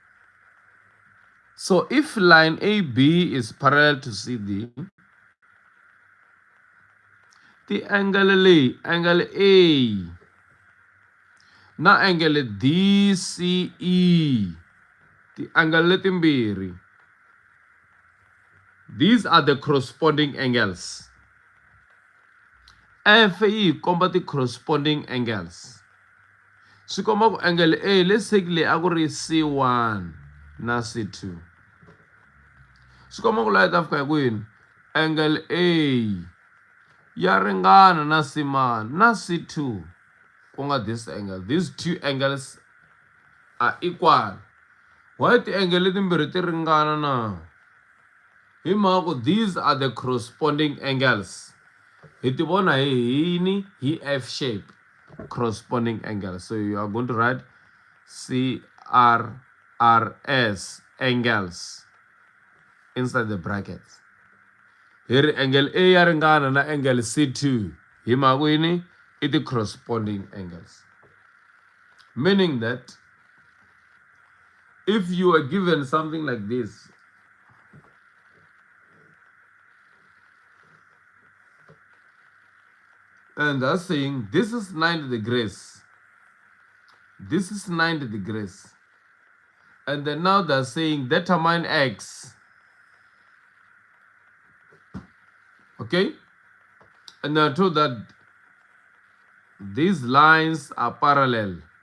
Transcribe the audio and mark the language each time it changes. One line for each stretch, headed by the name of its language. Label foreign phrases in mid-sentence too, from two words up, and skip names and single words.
English: So if line AB is parallel to CD, the angle A, na angle DCE, the angle letimbiri. These are the corresponding angles. F
Tsonga: yi komba
English: the corresponding angles.
Tsonga: Swi komba ku angle A lesekile a ku ri C1 na C2. Swi komba ku la ta fika hi kwini angle A ya ringana na C1 na C2 ku nga
English: this angle. These two angles are equal. Why the angle
Tsonga: letimbirhi ti ringana na? Hi mhaka ku
English: these are the corresponding angles.
Tsonga: Hi ti vona hi yini? Hi
English: F shape. Corresponding angle. So you are going to write CRRS angles inside the brackets. Here angle A
Tsonga: ya ringana na angle C2. Hi mhaka yini?
English: It is corresponding angles. Meaning that if you are given something like this, and that's saying this is 90 degrees, this is 90 degrees, and then now they're saying determine X, okay, and they're told that these lines are parallel.